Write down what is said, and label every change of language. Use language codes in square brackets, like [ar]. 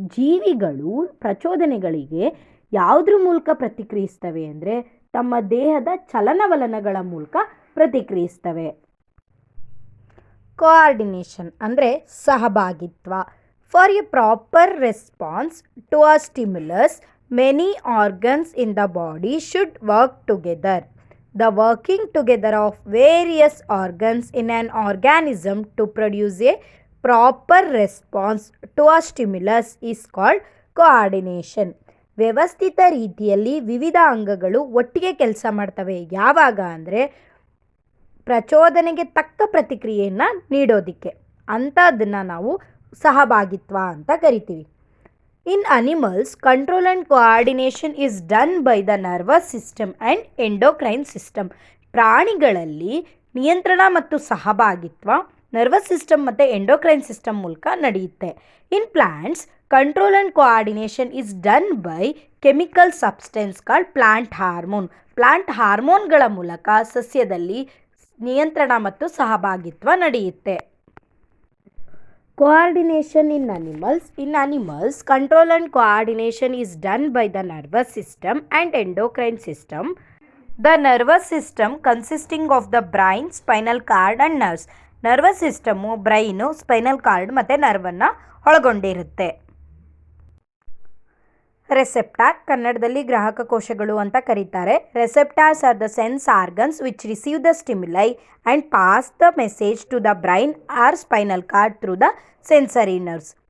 [kn] ಜೀವಿಗಳು ಪ್ರಚೋದನೆಗಳಿಗೆ ಯಾವುದ್ರ ಮೂಲಕ ಪ್ರತಿಕ್ರಿಯಿಸ್ತವೆ ಅಂದರೆ ತಮ್ಮ ದೇಹದ ಚಲನವಲನಗಳ ಮೂಲಕ ಪ್ರತಿಕ್ರಿಯಿಸ್ತವೆ. ಕೋಆರ್ಡಿನೇಷನ್ ಅಂದರೆ ಸಹಭಾಗಿತ್ವ. [en] For a proper response to a stimulus, many organs in the body should work together. The working together of various organs in an organism to produce a proper response to a stimulus is called coordination. [kn] ವ್ಯವಸ್ಥಿತ ರೀತಿಯಲ್ಲಿ ವಿವಿಧ ಅಂಗಗಳು ಒಟ್ಟಿಗೆ ಕೆಲಸ ಮಾಡ್ತವೆ. ಯಾವಾಗ ಅಂದರೆ ಪ್ರಚೋದನೆಗೆ ತಕ್ಕ ಪ್ರತಿಕ್ರಿಯೆಯನ್ನು ನೀಡೋದಕ್ಕೆ. ಅಂಥದ್ದನ್ನು ನಾವು ಸಹಭಾಗಿತ್ವ ಅಂತ ಕರಿತೀವಿ. [en] In animals, control and coordination is done by the nervous system and endocrine system. [kn] ಪ್ರಾಣಿಗಳಲ್ಲಿ ನಿಯಂತ್ರಣ ಮತ್ತು ಸಹಭಾಗಿತ್ವ ನರ್ವಸ್ ಸಿಸ್ಟಮ್ ಮತ್ತು ಎಂಡೋಕ್ರೈನ್ ಸಿಸ್ಟಮ್ ಮೂಲಕ ನಡೆಯುತ್ತೆ. [en] In plants, control and coordination is done by chemical substance called plant hormone. [kn] Plant ಹಾರ್ಮೋನ್ಗಳ ಮೂಲಕ ಸಸ್ಯದಲ್ಲಿ ನಿಯಂತ್ರಣ ಮತ್ತು ಸಹಭಾಗಿತ್ವ ನಡೆಯುತ್ತೆ. [en] Coordination in animals. In animals, control and coordination is done by the nervous system and endocrine system. The nervous system consisting of the brain, spinal cord and nerves. [kn] Nervous system brain, spinal cord ಮತ್ತು ನರ್ವನ್ನು ಒಳಗೊಂಡಿರುತ್ತೆ. Receptor, ಕನ್ನಡದಲ್ಲಿ ಗ್ರಾಹಕ ಕೋಶಗಳು ಅಂತ ಕರೀತಾರೆ. [en] Receptors are the sense organs which receive the stimuli and pass the message to the brain or spinal cord through the sensory nerves.